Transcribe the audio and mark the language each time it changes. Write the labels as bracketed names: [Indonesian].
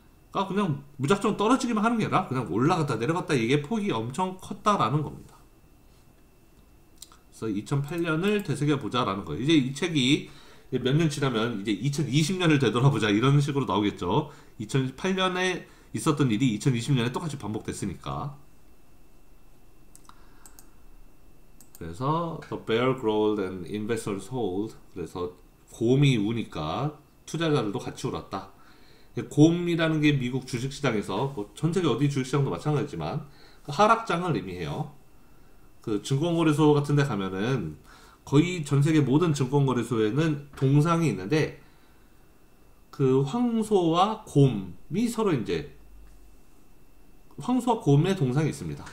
[Korean] 그러니까 그냥 무작정 떨어지기만 하는 게 아니라 그냥 올라갔다 내려갔다 이게 폭이 엄청 컸다라는 겁니다. 그래서 2008년을 되새겨보자라는 거예요. 이제 이 책이 몇 년 지나면 이제 2020년을 되돌아보자 이런 식으로 나오겠죠. 2008년에 있었던 일이 2020년에 똑같이 반복됐으니까. [English] 그래서 The bear growled and investors hold. [Korean] 그래서 곰이 우니까 투자자들도 같이 울었다. 곰이라는 게 미국 주식시장에서 뭐 전 세계 어디 주식시장도 마찬가지지만 하락장을 의미해요. 그 증권거래소 같은 데 가면은 거의 전 세계 모든 증권거래소에는 동상이 있는데 그 황소와 곰이 서로 이제 황소와 곰의 동상이 있습니다.